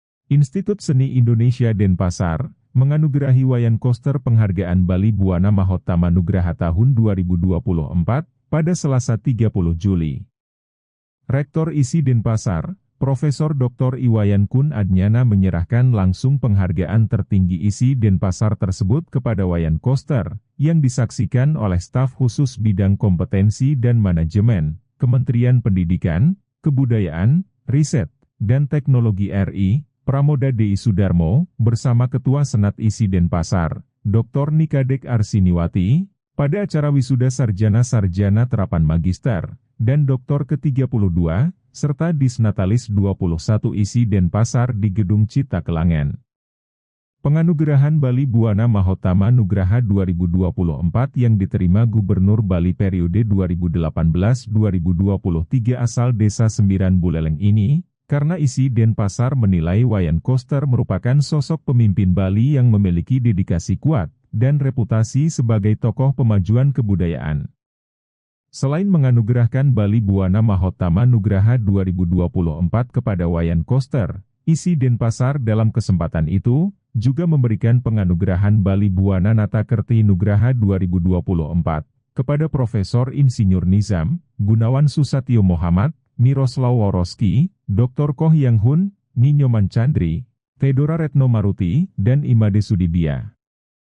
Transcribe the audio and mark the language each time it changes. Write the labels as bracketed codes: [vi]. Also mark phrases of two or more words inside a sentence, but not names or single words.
[id] Institut Seni Indonesia Denpasar menganugerahi Wayan Koster penghargaan Bali Buana Mahotama Nugraha tahun 2024 pada Selasa 30 Juli. Rektor ISI Denpasar, Profesor Dr. Iwayan Kun Adnyana menyerahkan langsung penghargaan tertinggi ISI Denpasar tersebut kepada Wayan Koster, yang disaksikan oleh staf khusus bidang kompetensi dan manajemen, Kementerian Pendidikan, Kebudayaan, Riset, dan Teknologi RI, Pramoda Dei Sudarmo, bersama Ketua Senat ISI Denpasar, Dr. Nikadek Arsiniwati, pada acara wisuda Sarjana-Sarjana Terapan Magister, dan Doktor ke-32, serta Disnatalis 21 ISI Denpasar di Gedung Cita Kelangen. Penganugerahan Bali Buana Mahotama Nugraha 2024 yang diterima Gubernur Bali periode 2018-2023 asal Desa Sembiran Buleleng ini, karena ISI Denpasar menilai Wayan Koster merupakan sosok pemimpin Bali yang memiliki dedikasi kuat dan reputasi sebagai tokoh pemajuan kebudayaan. Selain menganugerahkan Bali Buana Mahotama Nugraha 2024 kepada Wayan Koster, ISI Denpasar dalam kesempatan itu juga memberikan penganugerahan Bali Buana Natakerti Nugraha 2024 kepada Profesor Insinyur Nizam, Gunawan Susatyo Muhammad, Miroslav Woroski, Dr. Koh Yang Hun, Ninyoman Chandri, Theodora Retno Maruti, dan Imade Sudibya.